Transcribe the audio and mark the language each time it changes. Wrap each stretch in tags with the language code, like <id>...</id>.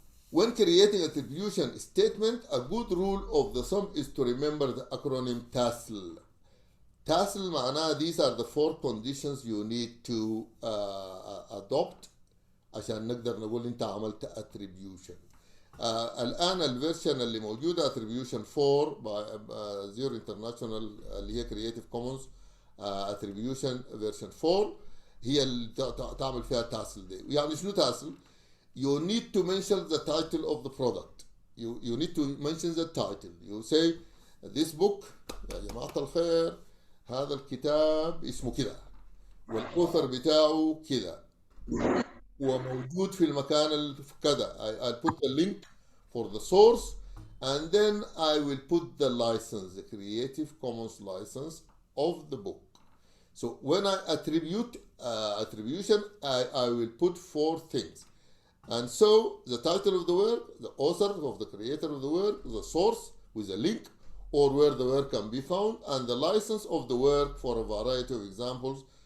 <en>When creating attribution statement, a good rule of the thumb is to remember the acronym TASL. TASL</en> <ar>معناها</ar> <en>these are the 4 conditions you need to adopt</en> <ar>عشان نقدر نقول انت عملت</ar> <en>attribution.</en> <ar>الآن الفيرشن اللي موجودة attribution 4 Zero International اللي هي Creative Commons attribution version 4 هي اللي تعمل فيها تاسل دي. يعني شنو تاسل؟</ar> <en>You need to mention the title of the product. You need to mention the title. You say this book</en> <ar>يا جماعة الخير هذا الكتاب اسمه كذا والأوثر بتاعه كذا وموجود في المكان كذا.</ar> <en>I'll put the link for the source, and then I will put the license, the Creative Commons license of the book. So when I attribute attribution, I will put 4 things. And so the title of the work, the author of the creator of the work, the source with a link or where the work can be found, and the license of the work for a variety of examples.</en>